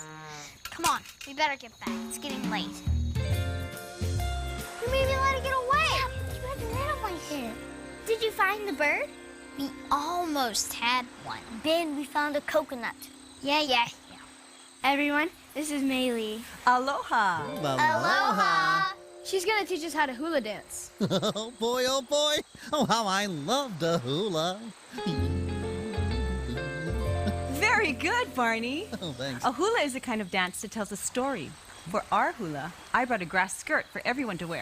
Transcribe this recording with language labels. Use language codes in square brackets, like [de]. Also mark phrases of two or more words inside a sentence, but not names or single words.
[en] Come on, we better get back. It's getting late. You made me let it get away. Yeah, you had to let it like here. Did you find the bird? We almost had one. Ben, we found a coconut. Yeah. Everyone, this is Maylee. Aloha. Aloha. She's gonna teach us how to hula dance. Oh boy, oh boy. Oh, how I love the hula. Very good, Barney. Oh, thanks. A hula is a kind of dance that tells a story. For our hula, I brought a grass skirt for everyone to wear.